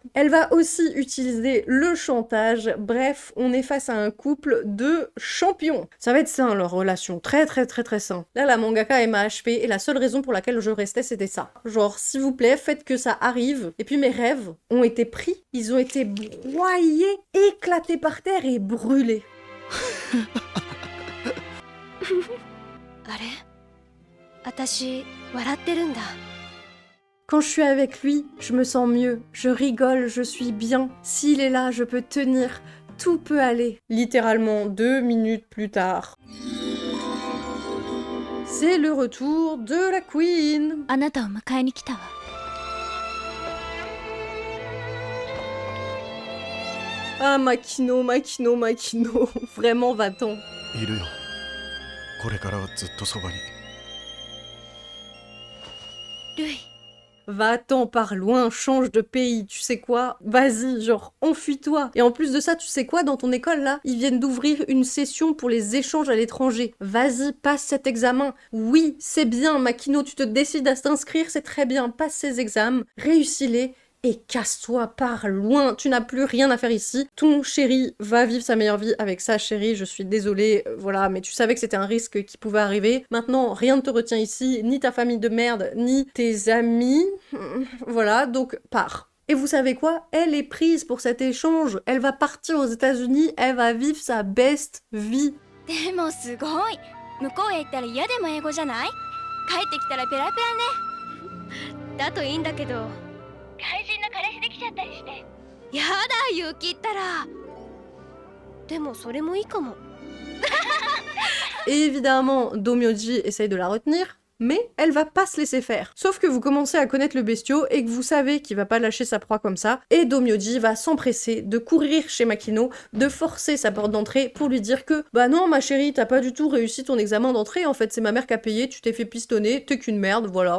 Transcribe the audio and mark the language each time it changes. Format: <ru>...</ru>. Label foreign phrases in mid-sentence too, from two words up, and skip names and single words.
<fr>Elle va aussi utiliser le chantage. Bref, on est face à un couple de champions. Ça va être sain, leur relation. Très, très, très, très sain. Là, la mangaka, elle m'a HP et la seule raison pour laquelle je restais, c'était ça. Genre, s'il vous plaît, faites que ça arrive. Et puis mes rêves ont été pris. Ils ont été broyés, éclatés par terre et brûlés.</fr> <ja>あれ私笑ってるんだ</ja> <fr>Quand je suis avec lui, je me sens mieux, je rigole, je suis bien. S'il est là, je peux tenir, tout peut aller. Littéralement 2 minutes plus tard. C'est le retour de la Queen.</fr> <ja>あなたを迎えに来たわ</ja> <fr>Ah, Makino, Makino, Makino. Vraiment, va-t'en.</fr> <ja>いるよ。これからはずっとそばに。ルイ</ja> <fr>va-t'en par loin, change de pays, tu sais quoi, vas-y, genre, enfuis-toi. Et en plus de ça, tu sais quoi, dans ton école, là, ils viennent d'ouvrir une session pour les échanges à l'étranger. Vas-y, passe cet examen. Oui, c'est bien, Makino, tu te décides à t'inscrire, c'est très bien, passe ces examens, réussis-les, et casse-toi par loin, tu n'as plus rien à faire ici. Ton chéri va vivre sa meilleure vie avec sa chérie, je suis désolée, voilà, mais tu savais que c'était un risque qui pouvait arriver. Maintenant, rien ne te retient ici, ni ta famille de merde, ni tes amis. Voilà, donc pars. Et vous savez quoi? Elle est prise pour cet échange. Elle va partir aux États-Unis, elle va vivre sa best vie.</fr> <ja>でもすごい向こうへ行ったら嫌でも英語じゃない帰ってきたらペラペラねだといいんだけど肝心な彼氏できちゃったりしてやだ勇気ったらでもそれもいいかも</ja> <fr>Et évidemment, Domyoji essaye de la retenir, mais elle va pas se laisser faire. Sauf que vous commencez à connaître le bestiau et que vous savez qu'il va pas lâcher sa proie comme ça, et Domyoji va s'empresser de courir chez Makino, de forcer sa porte d'entrée pour lui dire que bah non ma chérie, t'as pas du tout réussi ton examen d'entrée, en fait c'est ma mère qui a payé, tu t'es fait pistonner, t'es qu'une merde, voilà.</fr>